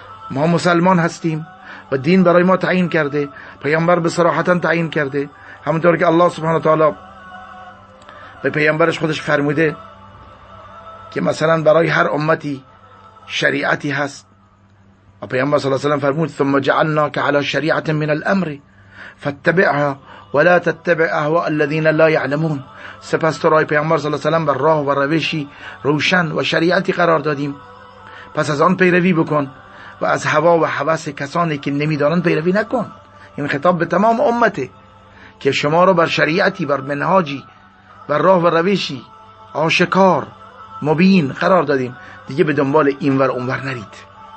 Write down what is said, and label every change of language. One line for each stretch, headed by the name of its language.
Persian: ما مسلمان هستیم و دین برای ما تعیین کرده، پیامبر به صراحتا تعیین کرده، همونطور که الله سبحانه و تعالی به پیامبرش خودش فرموده که مثلا برای هر امتی شریعتی هست. و پیامبر صلی الله علیه و سلم فرمود
Arabic: ثم جعلناک علی شریعة من الامر فاتبعها ولا تتبع اهواء الذين لا يعلمون.
Persian: سپس تو رای پیامبر صلی الله علیه و سلم بر راه و روشی روشن و شریعتی قرار دادیم، پس از آن پیروی بکن و از هوا و هوس کسانی که نمیدانند پیروی نکن. این خطاب به تمام امته که شما رو بر شریعتی، بر منهاجی، بر راه و روشی آشکار مبین قرار دادیم، دیگه به دنبال اینور اونور نرید.